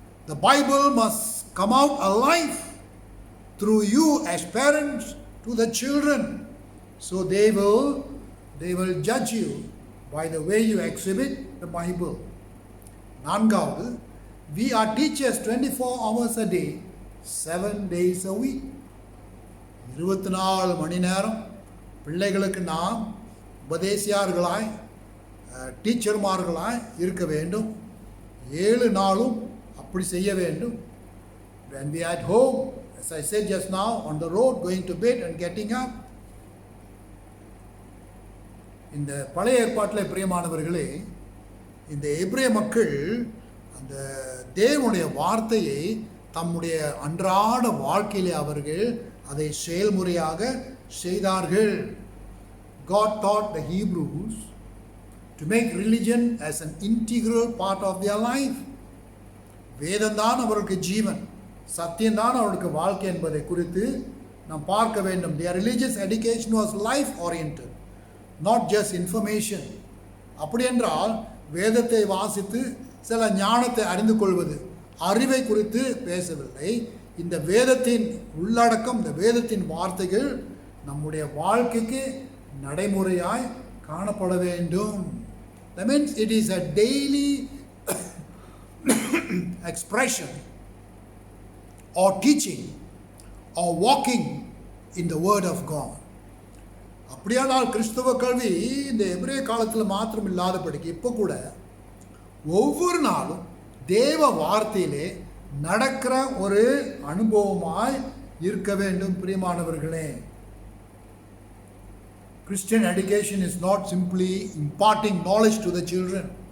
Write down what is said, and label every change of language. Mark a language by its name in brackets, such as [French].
[English] The Bible must come out alive through you as parents to the children. So they will judge you by the way you exhibit the Bible. நான்காவது, we are teachers 24 hours a day, 7 days a week. [Tamil] 24 மணி நேரம் பிள்ளைகளுக்கு நாம் உபதேசியார்களாய், டீச்சர்மார்களாய் இருக்க வேண்டும். 7 நாளும் அப்படி செய்ய வேண்டும். [English] When we are at home, as I said just now, on the road, going to bed and getting up, [Tamil] இந்த பழைய ஏற்பாட்டில் பிரியமானவர்களே, இந்த எபிரேய மக்கள் அந்த தேவனுடைய வார்த்தையை தம்முடைய அன்றாட வாழ்க்கையிலே அவர்கள் அதை செயல்முறையாக செய்தார்கள். [English] God taught the Hebrews to make religion as an integral part of their life. [Tamil] வேதம்தான் அவர்களுக்கு ஜீவன், சத்தியம்தான் அவர்களுக்கு வாழ்க்கை என்பதை குறித்து நாம் பார்க்க வேண்டும். [English] Their religious education was life oriented, not just information. [Tamil] அப்படி என்றால் வேதத்தை வாசித்து சில ஞானத்தை அறிந்து கொள்வது, அறிவை குறித்து பேசவில்லை. இந்த வேதத்தின் உள்ளடக்கம், இந்த வேதத்தின் வார்த்தைகள் நம்முடைய வாழ்க்கைக்கு நடைமுறையாய் காணப்பட வேண்டும். [English] That means it is a daily expression or teaching or walking in the word of God. [Tamil] அப்படியானால் கிறிஸ்தவ கல்வி இந்த எபிரேய காலத்தில் மாத்திரம் இல்லாதபடிக்கு இப்போ கூட ஒவ்வொரு நாளும் தேவ வார்த்தையிலே நடக்கிற ஒரு அனுபவமாய் இருக்க வேண்டும். [English] பிரியமானவர்களே, Christian education is not simply imparting knowledge to the children.